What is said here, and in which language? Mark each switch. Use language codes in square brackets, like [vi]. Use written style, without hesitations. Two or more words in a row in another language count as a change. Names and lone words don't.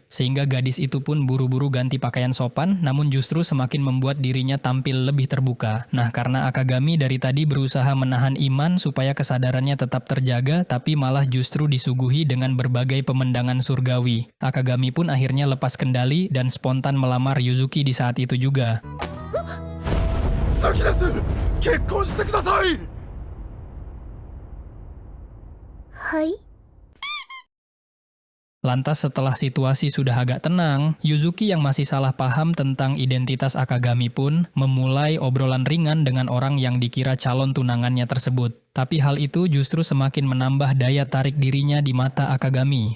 [id] Sehingga gadis itu pun buru-buru ganti pakaian sopan, namun justru semakin membuat dirinya tampil lebih terbuka. Nah, karena Akagami dari tadi berusaha menahan iman supaya kesadarannya tetap terjaga, tapi malah justru disuguhi dengan berbagai pemandangan surgawi. Akagami pun akhirnya lepas kendali dan spontan melamar Yuzuki di saat itu juga. [ja] 好きです結婚してくださいはい。 [id] Lantas setelah situasi sudah agak tenang, Yuzuki yang masih salah paham tentang identitas Akagami pun memulai obrolan ringan dengan orang yang dikira calon tunangannya tersebut. Tapi hal itu justru semakin menambah daya tarik dirinya di mata Akagami.